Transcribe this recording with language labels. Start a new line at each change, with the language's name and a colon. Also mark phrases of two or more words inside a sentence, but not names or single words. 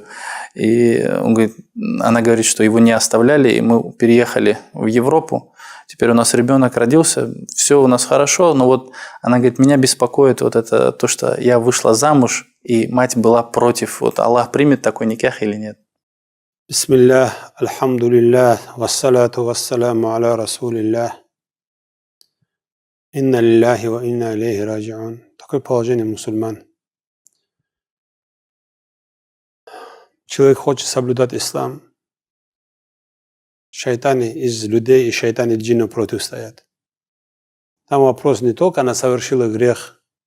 Russian: И она говорит, что его не оставляли, и мы переехали в Европу. Теперь у нас ребенок родился, все у нас хорошо, но вот она говорит, меня беспокоит вот это то, что я вышла замуж, и мать была против. Вот Аллах примет такой никах или нет?
Arabic: Бисмиллах, الحمد لله والصلاة والسلام على رسول الله. إنا لله وإنا إليه راجعون.
Russian: Такое положение мусульман. Человек хочет соблюдать ислам. Шайтаны из людей и шайтаны джинну против стоят. Там вопрос не только она совершила грех.